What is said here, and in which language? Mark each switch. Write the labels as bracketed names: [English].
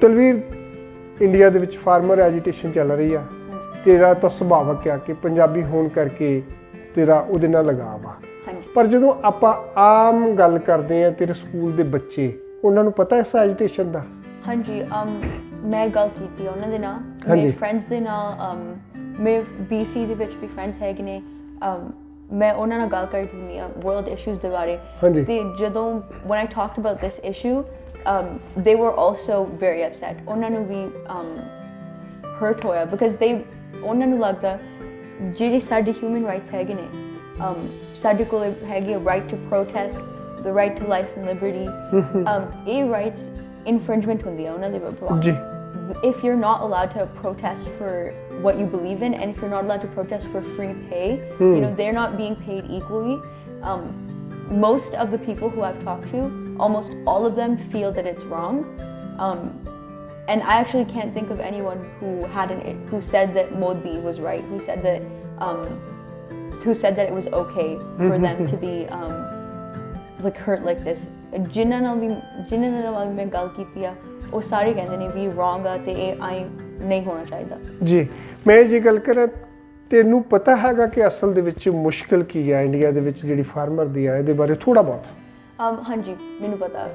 [Punjabi] Talvir, India ਦੇ ਵਿੱਚ farmer agitation ਚੱਲ ਰਹੀ ਆ, ਤੇਰਾ ਤਾਂ ਸੁਭਾਵਕ ਆ ਕਿ ਪੰਜਾਬੀ ਹੋਣ ਕਰਕੇ ਤੇਰਾ ਉਹਦੇ ਨਾਲ ਲਗਾਵ ਆ, ਪਰ ਜਦੋਂ ਆਪਾਂ ਆਮ ਗੱਲ ਕਰਦੇ ਆ ਤੇਰੇ ਸਕੂਲ ਦੇ ਬੱਚੇ, ਉਹਨਾਂ ਨੂੰ ਪਤਾ ਇਸ ਐਜੀਟੇਸ਼ਨ ਦਾ? ਹਾਂਜੀ, ਮੈਂ ਗੱਲ ਕੀਤੀ ਉਹਨਾਂ ਦੇ ਨਾਲ, ਮੇਰੇ ਫਰੈਂਡਸ ਦੇ ਨਾਲ। ਮੇਰੇ BC ਦੇ ਵਿੱਚ ਵੀ ਫਰੈਂਡਸ ਹੈਗੇ ਨੇ, ਮੈਂ ਉਹਨਾਂ ਨਾਲ ਗੱਲ ਕਰਦੀ ਹੁੰਦੀ ਹਾਂ ਵਰਲਡ ਇਸ਼ੂਜ਼ ਦੇ ਬਾਰੇ। ਤੇ ਜਦੋਂ [English] when I talked about this issue, they were also very upset. [Punjabi] ਉਹਨਾਂ ਨੂੰ ਵੀ hurt ਹੋਇਆ because ਉਹਨਾਂ ਨੂੰ ਲੱਗਦਾ ਜਿਹੜੇ ਸਾਡੇ ਹਿਊਮਨ ਰਾਈਟਸ ਹੈਗੇ ਨੇ, ਸਾਡੇ ਕੋਲ ਹੈਗੀ right to protest, [English] the right to life and liberty, [Punjabi] ਇਹ ਰਾਈਟਸ infringement ਹੁੰਦੀ ਆ ਉਹਨਾਂ ਦੇ ਵੱਲੋਂ। [English] ਜੀ, if you're not allowed to protest for what you believe in, and if you're not allowed to protest for free pay, you know, they're not being paid equally. Most of the people who I've talked to, almost all of them feel that it's wrong, and I actually can't think of anyone who said that Modi was right, who said that it was okay for them to be like hurt like this. [Punjabi] ਜਿਨ੍ਹਾਂ ਨਾਲ ਮੈਂ ਗੱਲ ਕੀਤੀ ਆ ਉਹ ਸਾਰੇ ਕਹਿੰਦੇ ਨੇ ਵੀ ਰੋਂਗ ਆ ਤੇ ਇਹ ਆਈ ਨਹੀਂ ਹੋਣਾ ਚਾਹੀਦਾ। ਜੀ, ਮੈਂ ਜੇ ਗੱਲ ਕਰਾਂ, ਤੈਨੂੰ ਪਤਾ ਹੈਗਾ ਕਿ ਅਸਲ ਦੇ ਵਿੱਚ ਮੁਸ਼ਕਿਲ ਕੀ ਆ ਇੰਡੀਆ ਦੇ ਵਿੱਚ ਜਿਹੜੀ ਫਾਰਮਰ ਦੀ ਆ, ਇਹਦੇ ਬਾਰੇ ਥੋੜਾ ਬਹੁਤ? ਹਾਂਜੀ, ਮੈਨੂੰ ਪਤਾ।